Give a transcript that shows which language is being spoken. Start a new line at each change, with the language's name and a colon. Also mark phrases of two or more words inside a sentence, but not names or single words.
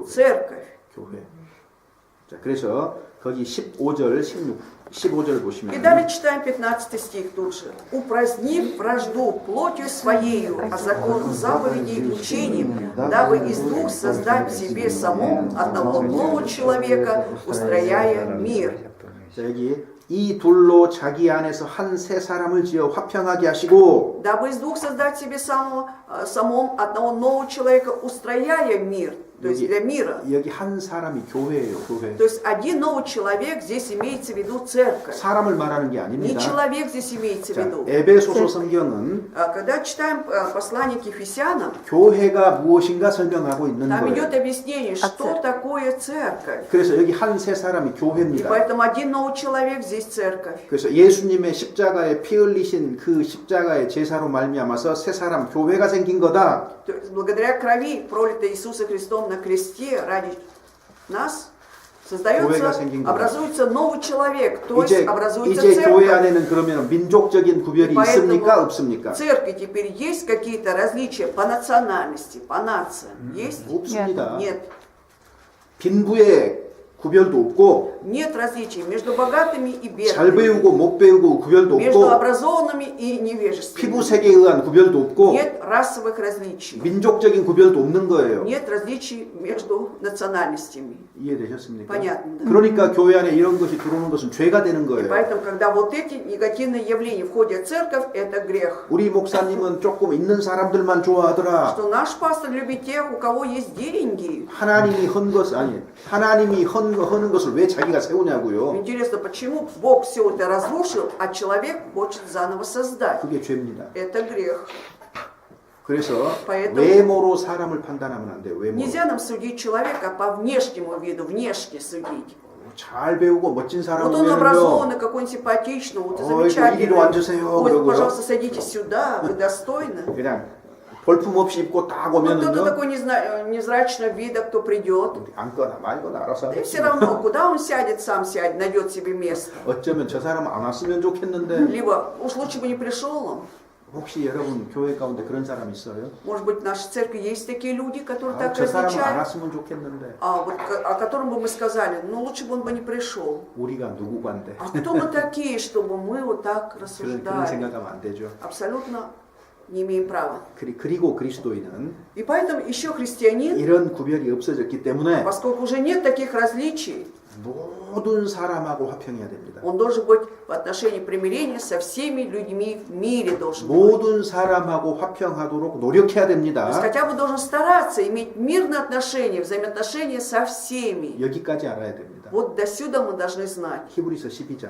Russian: Церковь.
Korean: 교회. 자, 그래서 거기 15절, 15절
Russian: И
Korean: 보시면
Russian: далее читаем 15 стих тут же. «Упразднив вражду плотью своею, а закон заповедей учением, дабы из двух создать в себе самом одного нового человека, устрояя мир».
Korean: 자, 여기 이 둘로 자기 안에서 한 새 사람을 지어 화평하게 하시고
Russian: Дабы из двух создать себе самом одного нового человека, устрояя мир, то есть для мира.
Korean: 여기 한 사람이 교회예요, 교회.
Russian: То есть один новый человек здесь имеется в виду церковь.
Korean: 사람을 말하는 게
Russian: Не
Korean: 아닙니다.
Russian: человек здесь имеется в
Korean: 자,
Russian: виду.
Korean: 에베소서 성경은
Russian: Когда читаем послание к Ефесянам,
Korean: 교회가 무엇인가 설명하고 있는
Russian: там идет
Korean: 거예요.
Russian: объяснение, что такое церковь.
Korean: 그래서 여기 한 새 사람이
Russian: И
Korean: 교회입니다.
Russian: поэтому один новый человек здесь церковь.
Korean: 그래서 예수님의 십자가에 피 흘리신 그 십자가의 제사로 말미암아서 새 사람 교회가 생긴 거다.
Russian: То есть благодаря крови, пролитой Иисусом Христом на кресте ради нас, создается, образуется новый человек, то есть образуется
Korean: 이제 교회
Russian: церковь.
Korean: 안에는 그러면 민족적인 구별이 있습니까? 없습니까?
Russian: В церкви теперь есть какие-то различия по национальности, по нациям? Есть?
Korean: 없습니다.
Russian: Нет.
Korean: 빈부의 구별도 없고
Russian: Нет различий между богатыми и
Korean: 잘
Russian: бедными,
Korean: 배우고 못 배우고 구별도
Russian: между
Korean: 없고
Russian: образованными и невежественными.
Korean: 피부색에 의한 구별도 없고
Russian: Нет расовых различий.
Korean: 민족적인 구별도 없는 거예요.
Russian: Нет различий между национальностями.
Korean: 이해되셨습니까?
Russian: Понятно, да?
Korean: 그러니까 교회 안에 이런 것이 들어오는 것은 죄가 되는
Russian: И
Korean: 거예요.
Russian: поэтому, когда вот эти негативные явления входят в церковь, это грех.
Korean: 우리 목사님은 조금 있는 사람들만 좋아하더라.
Russian: Что наш пастор любит тех, у кого есть деньги.
Korean: 하나님이 헌 것 아니 하나님이 허는 것을 왜 자기가 세우냐고요.
Russian: Интересно, почему Бог все это разрушил, а человек хочет заново создать?
Korean: 그게 죄입니다.
Russian: Это грех.
Korean: 그래서
Russian: Поэтому
Korean: 외모로 사람을 판단하면 안 돼요. 외모로.
Russian: Нельзя нам судить человека по внешнему виду, внешне судить.
Korean: 잘 배우고 멋진
Russian: Вот он
Korean: 사람이면요.
Russian: образованный, какой-он симпатичный, вот и
Korean: Ой, 이리로
Russian: замечательный.
Korean: 앉으세요,
Russian: Вот,
Korean: 그러고요.
Russian: пожалуйста, садитесь сюда, вы достойны.
Korean: 그냥 볼품없이 입고 딱
Russian: Вот кто-то
Korean: 오면은요.
Russian: такой невзрачного вида, кто придет.
Korean: 앉거나 말거나 알아서
Russian: И все
Korean: 하겠습니다.
Russian: равно, куда он сядет, сам сядет, найдет себе место.
Korean: 어쩌면 저 사람 안 왔으면 좋겠는데
Russian: Либо уж лучше бы не пришел он.
Korean: 혹시 여러분 교회 가운데 그런 사람 있어요?
Russian: Может быть, в нашей церкви есть такие люди, которые
Korean: 아,
Russian: так
Korean: 저 사람은 안
Russian: различают,
Korean: 왔으면 좋겠는데
Russian: о котором бы мы сказали, ну лучше бы он бы не пришел.
Korean: 우리가 누구간데
Russian: А кто мы такие, чтобы мы вот так
Korean: 그런
Russian: рассуждали?
Korean: 생각하면 안 되죠.
Russian: Абсолютно не имеем права.
Korean: 그리고 그리스도인은
Russian: И поэтому еще христианин,
Korean: 이런 구별이 없어졌기 때문에
Russian: поскольку уже нет таких различий,
Korean: 모든 사람하고 화평해야 됩니다.
Russian: он должен быть в отношении примирения со всеми людьми в мире должен быть.
Korean: 모든 사람하고 화평하도록 노력해야
Russian: То есть
Korean: 됩니다.
Russian: хотя бы должен стараться иметь мирные отношения, взаимоотношения со всеми.
Korean: 여기까지 알아야 됩니다.
Russian: Вот до сюда мы должны знать.
Korean: 히브리서 12장